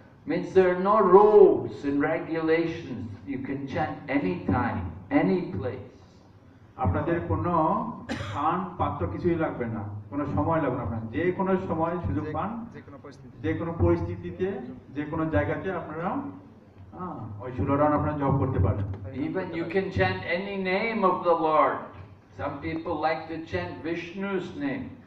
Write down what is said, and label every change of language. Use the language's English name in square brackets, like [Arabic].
[English] Means there are no rules and regulations. You can chant any time, any place. [Bangla] আপনাদের কোনো স্থান পাত্র কিছুই লাগবে না, কোনো সময় লাগবে না, আপনারা যে কোনো সময় সুযোগ পান, যে কোনো পরিস্থিতিতে, যে কোনো জায়গাতে আপনারা ওই 16 রাউন্ড আপনারা জপ করতে পারেন। [English] Even you can chant any name of the Lord. Some people like to chant Vishnu's name.